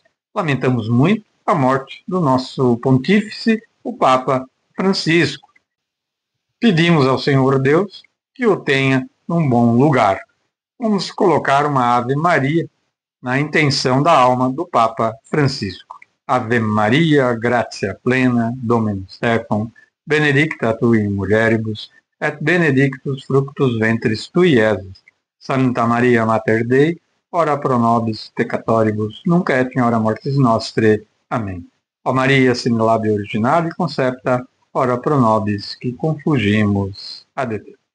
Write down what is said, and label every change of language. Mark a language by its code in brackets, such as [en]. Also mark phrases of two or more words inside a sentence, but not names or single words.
[pt] Lamentamos muito a morte do nosso pontífice, o Papa Francisco. Pedimos ao Senhor Deus que o tenha num bom lugar. Vamos colocar uma Ave Maria na intenção da alma do Papa Francisco. [la] Ave Maria, gratia plena, Dominus tecum, benedicta tu in mulieribus, et benedictus fructus ventris tui, Iesus. Santa Maria Mater Dei, ora pro nobis peccatoribus, nunc et in hora mortis nostre. [pt] Amém. [la] Ó Maria, sin labio originale concepta, ora pro nobis [pt] que confugimos [la] ad Deus.